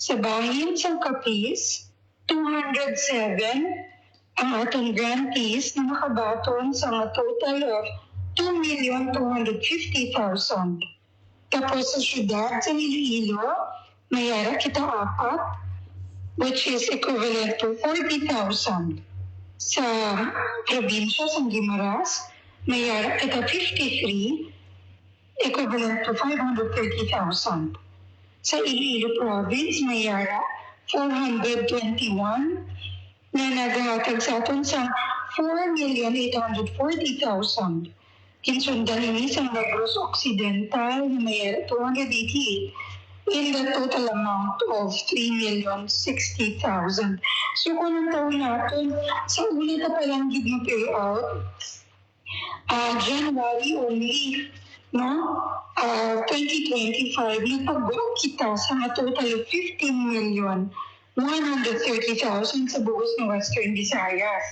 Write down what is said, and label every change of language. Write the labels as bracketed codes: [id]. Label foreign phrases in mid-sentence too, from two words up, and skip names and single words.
[hil] Sa bahin sa Capiz, 207 ang atong grantees na nakabaton sa mga [en] total of [hil] 2,250,000. Tapos sa syudad sa Iloilo, mayara kita 4, [en] which is equivalent to 40,000. [hil] Sa probinsya sa Guimaras, mayara kita 53, [en] equivalent to [hil] 530,000. Sa Iloilo province, mayara 421 na naghahatag sa aton sa 4,840,000. Kinsundan ini sa Negros Occidental na mayara 288 [en] in the total amount of [hil] 3,060,000. So kung ang taon natin, sa una na palang gid mo payout, [en] January only, [hil] no? 2025, napag-work kita sa mga [en] total of [hil] 15,130,000 sa buhos ng Western Visayas.